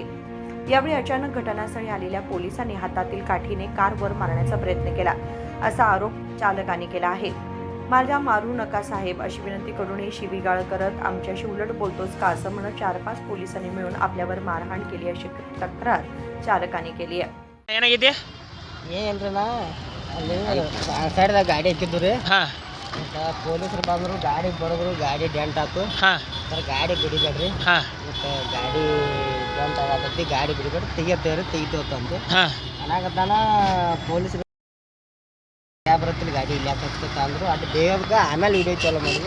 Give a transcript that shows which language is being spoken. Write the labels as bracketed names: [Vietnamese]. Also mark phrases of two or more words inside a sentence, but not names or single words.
[Marathi] यावेळी अचानक घटनास्थळी आलेल्या पोलिसांनी हातातील काठीने कार वर मारण्याचा प्रयत्न केला असा आरोप चालकाने केला आहे। माझा मारू नका साहेब अशी विनंती करूनही शिवीगाळ करत आमच्याशी उलट बोलतोस का असं म्हणत 4-5 पोलिसांनी मिळून आपल्यावर मारहाण केली अशी तक्रार चालकाने केली आहे। [Kannada] ಏನಾಗಿದೆ ಏನಿಲ್ರಣ್ಣ ಅಲ್ಲಿ ಸೈಡ್ದಾಗ ಗಾಡಿ ಹಾಕಿದ್ದು ರೀ ಹಾಂ ಪೊಲೀಸರು ಬಂದರು ಗಾಡಿ ಬಡಿದ್ರು ಗಾಡಿ ಡೆಂಟ್ ಆಯ್ತು ಹಾಂ ಸರ್ ಗಾಡಿ ಬಿಡಿಬೇಡ್ರಿ ಹಾಂ ಮತ್ತು ಗಾಡಿ ಡೆಂಟ್ ಆಗತ್ತೈತಿ ಗಾಡಿ ಬಿಡಿಬೇಡ್ರಿ ತೆಗಿತೇವ್ರಿ ತೆಗಿತೇವತ್ತು ಅಂತ ಹಾಂ ಅನ್ನಾಗತ್ತಾನ ಪೊಲೀಸರು ಕ್ಯಾಬ್ ಬರತ್ತಿಲ್ಲ ಗಾಡಿ ಇಲ್ಲಿ ಯಾಕೆ ಅಂದರು ಅದು ಬೇಗ ಆಮೇಲೆ ವಿಡಿಯೋ ಚಾಲೂ ಮಾಡಿದ್ರು